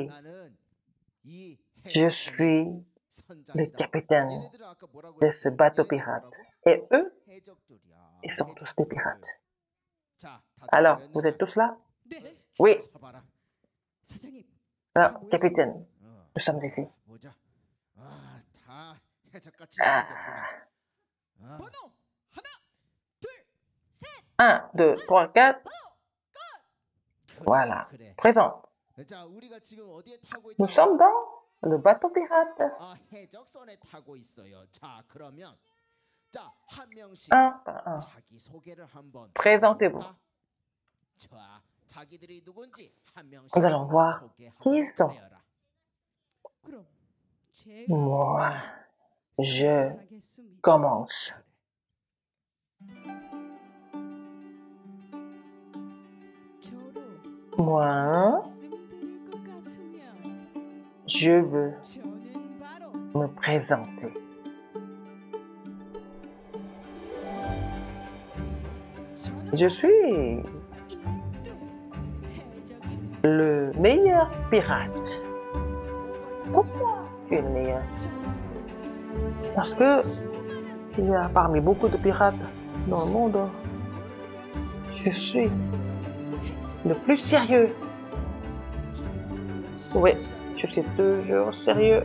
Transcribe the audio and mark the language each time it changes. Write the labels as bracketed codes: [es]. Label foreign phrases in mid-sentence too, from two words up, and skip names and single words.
[ko] 나는 이 [fr] je suis le capitaine de ce bateau pirate. Et eux, ils sont tous des pirates. Alors, vous êtes tous là? [ko] 네 [fr] Oui. [ko] 사장님 [fr] Alors, capitaine, nous sommes ici. [ko] 보자. 다 해적같이 Ah. 생겼구나. 번호 하나 둘셋 1, 2, 3, 4. 그래, [fr] Voilà. [ko] 그래. [fr] Présent. [ko] 자, 우리가 지금 어디에 타고 [fr] Nous [ko] 있다고? [fr] sommes dans le bateau pirate. [ko] 해적선에 타고 있어요. 자, 그러면 자, 한 명씩 [fr] 1 par 1. [ko] 자기 소개를 한번 [fr] Présentez-vous. [ko] 해볼까? 자, 자기들이 누군지 한 명씩 [fr] Nous allons voir [ko] 소개하도록 [fr] qui ils sont. [ko] 하여라. 그럼 제가 [fr] Moi, je [ko] 하겠습니다. [fr] commence. [ko] 저로 [fr] Moi, [ko] 말씀드릴 것 같으면 [fr] je veux [ko] 저는 바로 [fr] me présenter. [ko] 저는 [fr] Je suis [ko] 1등 해적입니다. [fr] le meilleur pirate. Pourquoi tu es le meilleur? Parce que il y a parmi beaucoup de pirates dans le monde, je suis le plus sérieux. Oui, je suis toujours sérieux.